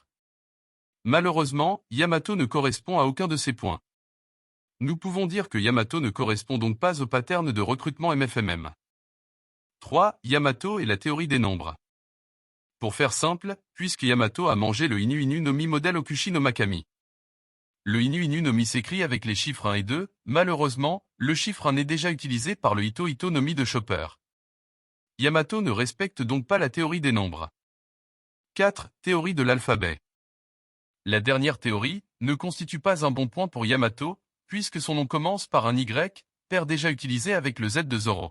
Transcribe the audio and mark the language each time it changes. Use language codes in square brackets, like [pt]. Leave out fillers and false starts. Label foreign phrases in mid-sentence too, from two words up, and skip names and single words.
[fr] Malheureusement, Yamato ne correspond à aucun de ces points. Nous pouvons dire que Yamato ne correspond donc pas au pattern de recrutement MFMM. 3. Yamato et la théorie des nombres. Pour faire simple, puisque Yamato a mangé le Inu Inu no Mi modèle Okushi no Makami. Le Inu Inu no Mi s'écrit avec les chiffres 1 et 2, malheureusement, le chiffre 1 est déjà utilisé par le Ito Ito no Mi de Chopper. Yamato ne respecte donc pas la théorie des nombres. 4. Théorie de l'alphabet. La dernière théorie ne constitue pas un bon point pour Yamato, puisque son nom commence par un Y, paire déjà utilisé avec le Z de Zoro.